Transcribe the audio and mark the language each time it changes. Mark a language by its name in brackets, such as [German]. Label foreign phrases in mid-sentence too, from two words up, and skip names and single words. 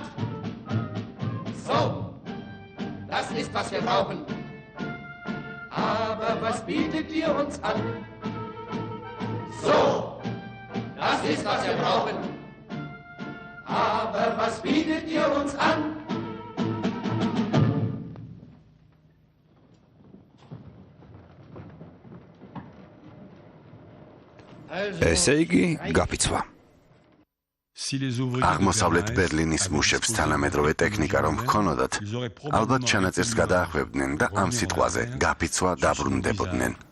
[German] So, das ist, was wir brauchen. Aber was bietet ihr uns an? So, das ist, was wir brauchen. Aber was bietet ihr uns an? [Georgian] ესე იგი, გაფიცვა. აღმოსავლეთ ბერლინის მუშებს თანამედროვე ტექნიკა რომ ჰქონოდათ, ალბათ ჩანაწერს გადაახვევდნენ და ამ სიტყვაზე გაფიცვა დაბრუნდებოდნენ.